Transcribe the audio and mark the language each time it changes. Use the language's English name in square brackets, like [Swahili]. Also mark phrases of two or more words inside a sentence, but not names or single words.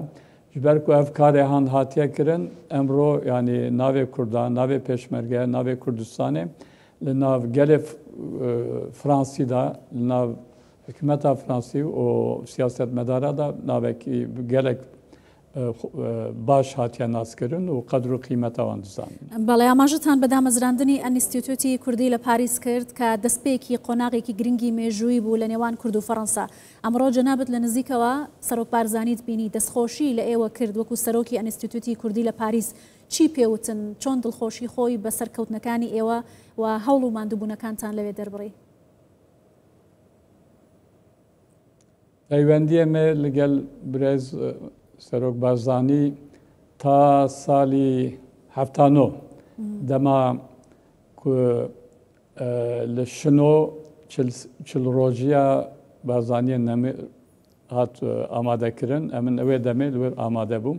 [Kurdish] Ji ber ku ev karê han hatiye kirin emro yani navê Kurdan, navê pêşmerge, navê Kurdistanê li nav gelê Fransî da, li nav hikûmeta Fransî û siyaset medara da navekî gelek baş hatiye naskirin û qedr û qîmeta wan dizanin. [Central Kurdish] بەڵێ ئاماژتان بە دامەزراندنی ئەنستیتوتی کوردی لە پاریس کرد کە دەستپێکی قۆناغێکی گرنگی مێژووی بوو لە نێوان کورد و فەڕەنسا. ئەمڕۆ جەنابەت لە نزیکەوە سەرۆک بارزانیت بینی دەستخۆشی لە ئێوە کرد وەکو سەرۆکی ئەنستیتوتی کوردی لە پاریس. چی پێوتن؟ چۆن دڵخۆشی خۆی بە سەرکەوتنەکانی ئێوە و هەوڵ و ماندووبوونەکانتان لەوێ دەربڕی؟ [Kurdish] پەیوەندیە me لەگەڵ برێز Serok Barzanî ta salî 79 dema ku li şino çil rojiya Barzaniyê nemê hat amadekirin emin evê demê li wir amade bû.